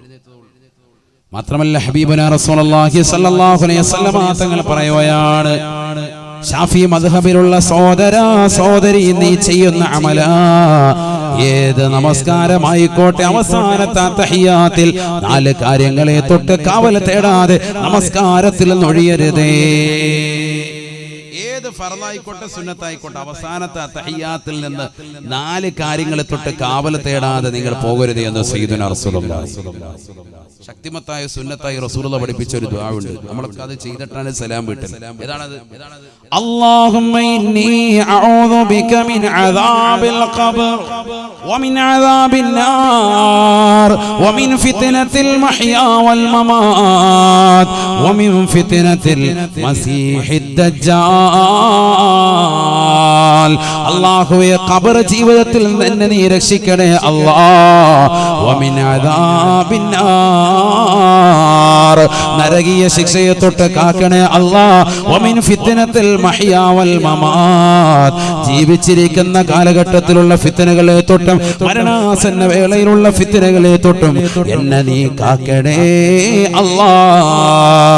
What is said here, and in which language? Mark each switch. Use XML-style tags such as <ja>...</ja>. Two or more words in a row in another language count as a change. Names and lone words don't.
<ml>മാത്രമല്ല</ml> <ar>حبيبنا رسول الله صلى الله عليه وسلم</ar> <ml>തങ്ങൾ പറയുകയാണ്, ഷാഫി മദ്ഹബിലുള്ള സഹോദരാ സഹോദരി, നീ ചെയ്യുന്ന അമല ഏത് നമസ്കാരമായിക്കോട്ടെ, അവസാനത്തെ തഹിയ്യാത്തിൽ 4 കാര്യങ്ങളെ തൊട്ട് കാവൽ തേടാതെ നമസ്കാരത്തിൽ നൊഴിയരുതേ. ഏത് ഏത് ഫർളായിക്കോട്ടെ സുന്നത്തായിക്കോട്ടെ അവസാനത്തെ തഹിയ്യാത്തിൽ നിന്ന് 4 കാര്യങ്ങളെ തൊട്ട് കാവൽ തേടാതെ നിങ്ങൾ പോകരുത് എന്ന്</ml> <ar>سيدنا رسول الله.</ar> <ml>ശക്തിമത്തായ സുന്നത്തായി റസൂലുള്ളാഹി പഠിപ്പിച്ച ഒരു ദുആ ഉണ്ട്. നമ്മളൊക്കെ അത് ചെയ്തിട്ടാണ് സലാം വീട്ടൽ. ഏതാണത്?</ml> <ar>اللهم إني أعوذ بك من عذاب القبر ومن عذاب النار ومن فتنة المحيا والممات ومن فتنة المسيح الدجال.</ar> <ml>അല്ലാഹുവേ ഖബർ ജീവിതത്തിൽ നിന്ന് നീ രക്ഷിക്കണേ അല്ലാഹ്.</ml> <ar>ومن عذاب النار</ar> <ml>നരകീയ ശിക്ഷയെ തൊട്ട് കാക്കണേ അല്ലാഹ്.</ml> <ar>ومن فتنة المحيا والممات</ar> <ml>ജീവിച്ചിരിക്കുന്ന കാലഘട്ടത്തിലുള്ള ഫിത്നകളെ തൊട്ടും മരണാസന്ന വേളയിലുള്ള ഫിത്നകളെ തൊട്ടും എന്നെ നീ കാക്കണേ അല്ലാഹ്.</ml>